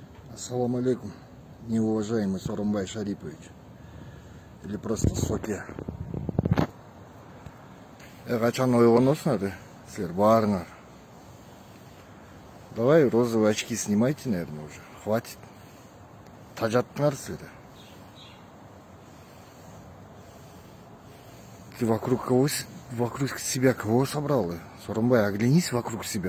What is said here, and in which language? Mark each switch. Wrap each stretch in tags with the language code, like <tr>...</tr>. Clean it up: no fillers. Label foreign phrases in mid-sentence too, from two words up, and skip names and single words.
<ar>السلام عليكم,</ar> <ru>неуважаемый Сооронбай Шарипович, или просто Соке.</ru> <kk>Қашан ойланасың әлі? Сіздер барыңар.</kk> <ru>Давай розовые очки снимайте, наверное, уже.</ru> <kk>Хватит. Тажаттыңар сіздер.</kk> <ru>Ты вокруг себя кого собрал? Сооронбай, оглянись вокруг себя.</ru>